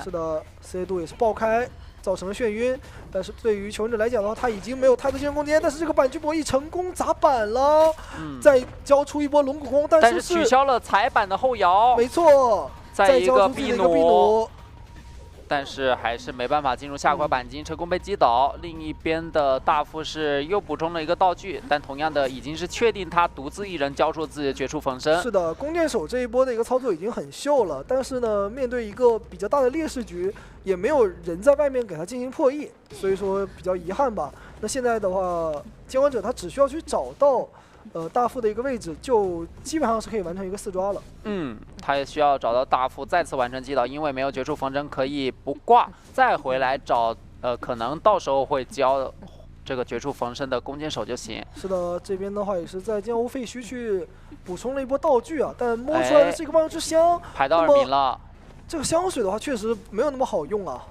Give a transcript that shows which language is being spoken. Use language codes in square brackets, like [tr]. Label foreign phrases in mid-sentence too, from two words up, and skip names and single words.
[zh] 是的，4A度也是爆開，造成了眩暈。但是對於求生者來講的話，他已經沒有太多進攻空間，但是這個板區博弈成功砸板了，再交出一波龍骨弓，但是取消了踩板的後搖，沒錯，再一個秘弩。但是還是沒辦法進入下塊鈑金，成功被擊倒。另一邊的大副是又補充了一個道具，但同樣的已經是確定他獨自一人交出自己的絕處逢生。是的，弓箭手這一波的一個操作已經很秀了，但是呢，面對一個比較大的劣勢局，也沒有人在外面給他進行破譯，所以說比較遺憾吧。那現在的話，监管者他只需要去找到大副的一個位置，就基本上是可以完成一個4抓了。他也需要找到大副再次完成击倒，因為沒有絕處逢生，可以不掛，再回來找可能到時候會交這個絕處逢生的弓箭手就行。是的，這邊的話也是在江湖廢墟去補充了一波道具啊，但摸出来的是一個万之香，排到2名了。這個香水的話確實沒有那麼好用啊。